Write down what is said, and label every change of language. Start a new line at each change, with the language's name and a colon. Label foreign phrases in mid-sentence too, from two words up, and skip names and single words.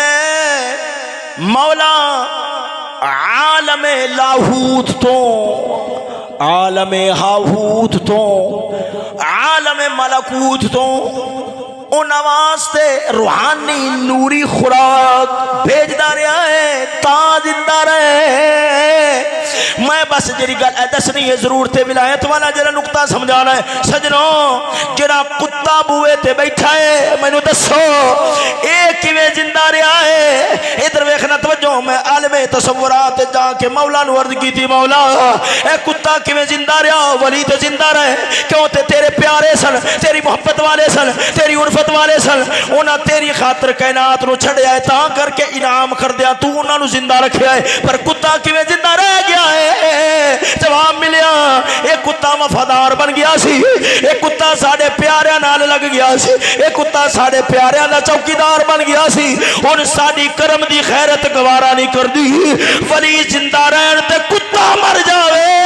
Punjabi: مولا عالم لاہوت تو عالم ہاہوت تو عالم ملکوت تو ان واسطے روحانی نوری خوراک بھیجدا رہا ہے تا زندہ رہے میں بس جڑی گل دسنی ہے ضرورت ولایت والا جڑا نقطہ سمجھانا ہے سجنوں جڑا کتا بوئے تے بیٹھا ہے مینوں دسو اے کیویں زندہ رہا ہے ادھر ویکھنا توجہ میں عالم ہے تصورات جا کے مولا نو عرض کی تھی مولا اے کتا کیویں زندہ رہا ولی تے زندہ رہے کیوں تے تیرے پیارے سن تیری محبت والے سن تیری الفت والے سن انہاں تیری خاطر کائنات نو چھڑیا ہے تاں کر کے انعام کر دیا تو انہاں نو زندہ رکھیا ہے پر کتا کیویں زندہ رہ گیا ہے جواب ملیا اے کتا وفادار بن گیا سی اے کتا ساڈے پیاریاں نال لگ گیا سی اے کتا ساڈے پیاریاں دا چوکیدار بن گیا سی ہن ساڈی کرم دی خیرت گوارا نہیں کردی ولی زندہ رہن تے کتا مر جاوے